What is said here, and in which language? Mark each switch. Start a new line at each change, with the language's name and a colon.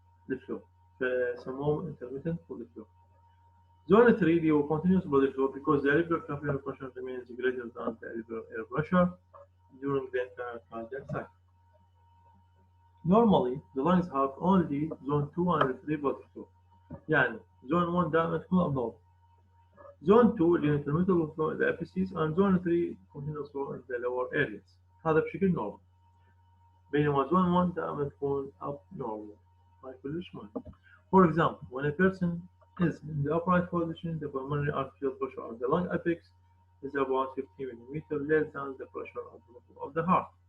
Arabic: الفلو فسموهم
English: intermittent blood flow. Zone 3
Arabic: دي هو
English: continuous blood flow because the airway capillary pressure remains greater than the airway air pressure during the entire cardiac cycle. Normally, the lungs have only zone 2 and 3 blood flow.
Arabic: يعني zone 1 دائما تكون abnormal.
English: Zone 2
Arabic: اللي هي
English: intermittent blood flow in the apices and zone 3 continuous flow in the lower areas.
Arabic: هذا بشكل normal. بينما zone 1 دائما تكون abnormal. هاي كلش مهم.
English: For example, when a person is in the upright position, the pulmonary arterial pressure of the lung apex is about 50 millimeters less than the pressure of the level of the heart.